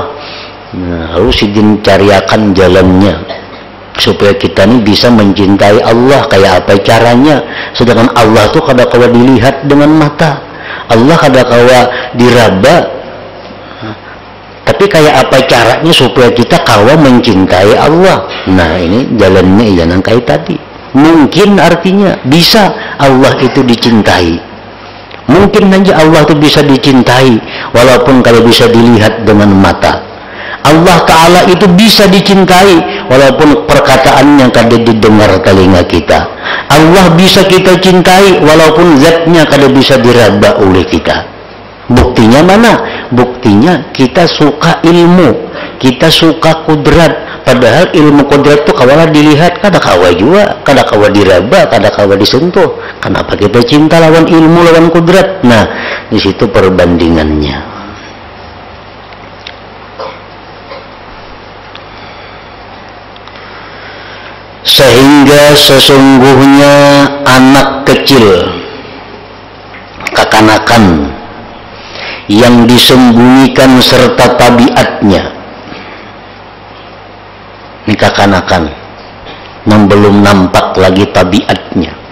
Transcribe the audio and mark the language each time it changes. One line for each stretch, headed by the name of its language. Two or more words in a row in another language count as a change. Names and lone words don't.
Banjar: Nah, lalu Sidin cariakan jalannya supaya kita ini bisa mencintai Allah.
Indonesian: Kayak apa caranya?
Banjar: Sedangkan Allah itu kada kawa dilihat dengan mata, Allah kada kawa diraba. Tapi kayak apa caranya supaya kita kawa mencintai Allah?
Indonesian: Nah, ini jalannya yang kayak tadi. Mungkin artinya bisa Allah itu dicintai. Mungkin aja Allah itu bisa dicintai, walaupun kalau bisa dilihat dengan mata.
Banjar: Allah Ta'ala itu bisa dicintai, walaupun perkataannya kada didengar telinga kita. Allah bisa kita cintai, walaupun zatnya kada bisa diraba oleh kita.
Indonesian: Buktinya mana? Buktinya kita suka ilmu, kita suka kudrat.
Banjar: Padahal ilmu kudrat itu kawalah dilihat, kada kawa juga, kada kawa diraba, kada kawa disentuh. Kenapa kita cinta lawan ilmu, lawan kudrat? Nah, di situ perbandingannya.
Indonesian: Sehingga sesungguhnya anak kecil, kekanakan yang disembunyikan serta tabiatnya, ini kekanakan yang belum nampak lagi tabiatnya.